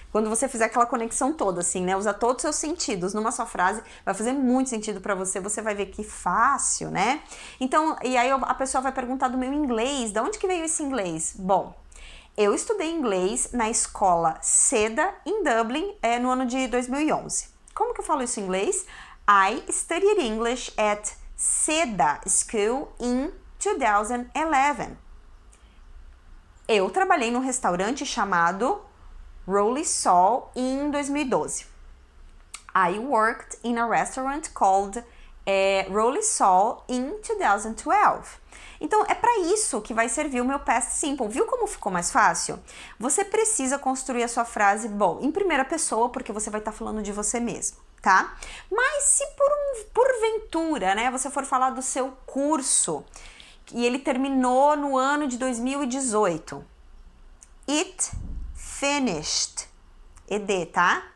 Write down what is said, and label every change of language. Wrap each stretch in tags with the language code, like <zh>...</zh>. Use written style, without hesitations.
<pt>Quando você fizer aquela conexão toda, assim, né? Usar todos os seus sentidos numa só frase, vai fazer muito sentido pra você, você vai ver que fácil, né? Então, e aí a pessoa vai perguntar do meu inglês, de onde que veio esse inglês? Bom, eu estudei inglês na escola CEDA, em Dublin, no ano de 2011. Como que eu falo isso em inglês?</pt> <en>I studied English at CEDA School in 2011.</en> <pt>Eu trabalhei num restaurante chamado Rolly Sol em 2012.</pt> <en>I worked in a restaurant called Rolly Sol in 2012.</en> <pt>Então, é para isso que vai servir o meu past simple. Viu como ficou mais fácil? Você precisa construir a sua frase, bom, em primeira pessoa, porque você vai estar falando de você mesmo, tá? Mas se porventura, né, você for falar do seu curso e ele terminou no ano de 2018,</pt> <en>it finished,</en> <pt>ed, tá?</pt>